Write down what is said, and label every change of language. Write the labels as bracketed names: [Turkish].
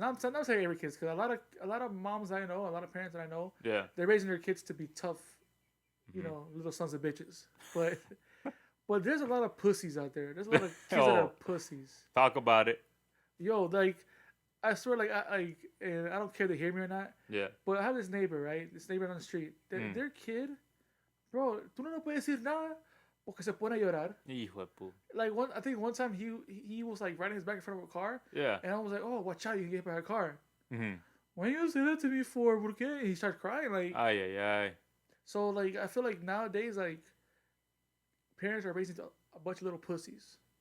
[English] Not saying every kids, because a lot of moms I know, a lot of parents that I know, they're raising their kids to be tough, little sons of bitches. But there's a lot of pussies out there. There's a lot of kids that are pussies. Talk about it. Yo, like, I swear, like, and I don't care if they hear me or not. Yeah. But I have this neighbor, right? This neighbor on the street. Their kid, bro, [Spanish] tú no puedes decir nada porque se pone a llorar. Hijo de pu. [English] Like, I think one time he was like riding his back in front of a car. Yeah. And I was like, oh, watch out, you can get by a car. Mm-hmm. Why you say that to me for? [Spanish] Porque? [English] And he started crying, like. Ay. So, like, I feel like nowadays, like, parents are raising a bunch of little pussies.